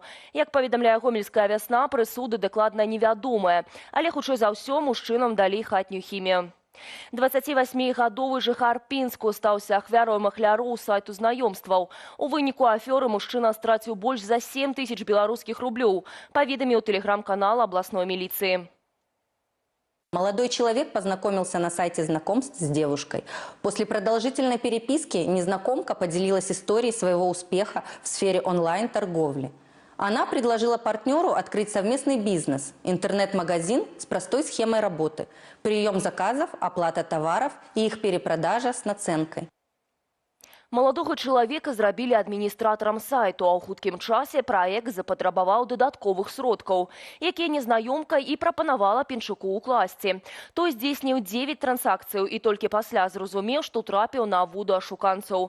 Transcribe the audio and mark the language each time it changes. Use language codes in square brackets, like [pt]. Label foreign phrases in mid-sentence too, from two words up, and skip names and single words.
[be] Як паведамляе Гомельская вясна, прысуды дакладна невядомыя, але хутчэй за ўсё мужчынам далі хатнюю хімію. 28-гадовы жыхар Пінску стаўся ахвярой махляроў сайту знаёмстваў. У выніку афёры мужчына страціў больш за 7 тысяч беларускіх рублёў, паведаміў тэлеграм-канал абласной милиции. [ru] Молодой человек познакомился на сайте знакомств с девушкой. После продолжительной переписки незнакомка поделилась историей своего успеха в сфере онлайн-торговли. Она предложила партнеру открыть совместный бизнес – интернет-магазин с простой схемой работы, прием заказов, оплата товаров и их перепродажа с наценкой. [be] Маладога чалавека зрабілі адміністратарам сайту, а ў хуткім часе праект запатрабаваў дадатковых сродкаў, якія незнаёмка і прапанавала Пінчуку ўкласці. Той здзейсніў 9 трансакцыяў і толькі пасля зразумеў, што трапіў на вуду ашуканцаў.